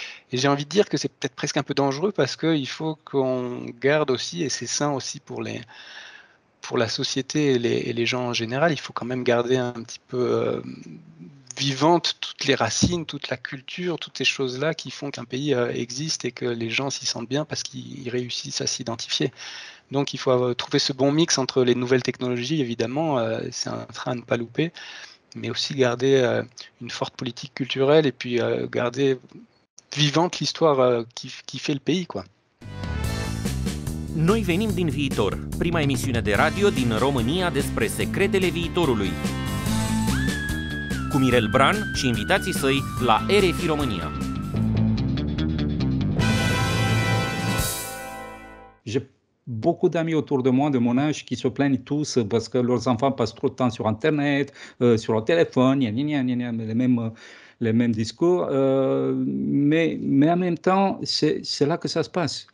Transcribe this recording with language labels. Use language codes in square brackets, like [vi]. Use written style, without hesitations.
[fr] Et j'ai envie de dire que c'est peut-être presque un peu dangereux parce qu'il faut qu'on garde aussi, et c'est sain aussi pour la société et les gens en général, il faut quand même garder un petit peu vivante toutes les racines, toute la culture, toutes ces choses-là qui font qu'un pays existe et que les gens s'y sentent bien parce qu'ils réussissent à s'identifier. Donc il faut trouver ce bon mix entre les nouvelles technologies, évidemment, c'est un train à ne pas louper, mais aussi garder une forte politique culturelle et puis garder vivante l'histoire qui fait le pays, quoi. [ro] Noi venim din viitor, prima emisiune de radio din România despre secretele viitorului. Cu Mirel Bran și invitații săi la RFI România. [fr] J'ai beaucoup d'amis autour de moi de mon âge qui se plaignent tous parce que leurs enfants passent trop de temps sur Internet, sur leur téléphone, les mêmes discours. Mais en même temps, c'est là que ça se passe.